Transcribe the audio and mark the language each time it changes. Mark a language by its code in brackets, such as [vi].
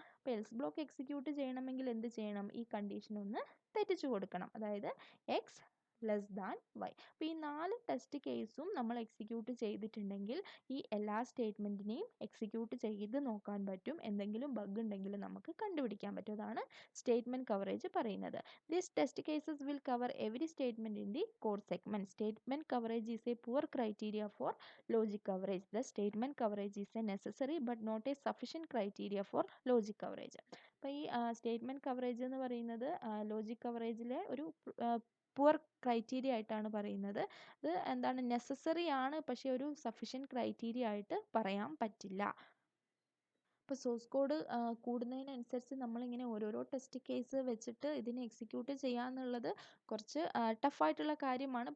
[ml] അപ്പോൾ else block execute ചെയ്യണമെങ്കിൽ എന്ത് ചെയ്യണം, ഈ കണ്ടീഷൻ ഒന്ന് തെറ്റിച്ചു കൊടുക്കണം, അതായത് എക്സ് ലെസ് ദാൻ വൈ. അപ്പോൾ ഈ 4 ടെസ്റ്റ് കേസും നമ്മൾ എക്സിക്യൂട്ട് ചെയ്തിട്ടുണ്ടെങ്കിൽ ഈ എല്ലാ സ്റ്റേറ്റ്മെൻറ്റിനെയും എക്സിക്യൂട്ട് ചെയ്ത് നോക്കാൻ പറ്റും, എന്തെങ്കിലും ബഗ് ഉണ്ടെങ്കിൽ നമുക്ക് കണ്ടുപിടിക്കാൻ പറ്റും. അതാണ് സ്റ്റേറ്റ്മെൻറ്റ് കവറേജ് പറയുന്നത്. [en] These test cases will cover every statement in the code segment. Statement coverage is a poor criteria for logic coverage. The statement coverage is a necessary but not a sufficient criteria for logic coverage. [ml] അപ്പോൾ ഈ statement coverage എന്ന് പറയുന്നത് logic കവറേജിലെ ഒരു poor criteria ആയിട്ടാണ് പറയുന്നത്. ഇത് എന്താണ്, necessary ആണ്, പക്ഷേ ഒരു സഫിഷ്യൻറ്റ് ക്രൈറ്റീരിയ ആയിട്ട് പറയാൻ പറ്റില്ല. ഇപ്പോൾ സോഴ്സ് കോഡ് കൂടുന്നതിനനുസരിച്ച് നമ്മളിങ്ങനെ ഓരോരോ ടെസ്റ്റ് കേസ് വെച്ചിട്ട് ഇതിനെ എക്സിക്യൂട്ട് ചെയ്യാന്നുള്ളത് കുറച്ച് ടഫായിട്ടുള്ള കാര്യമാണ്.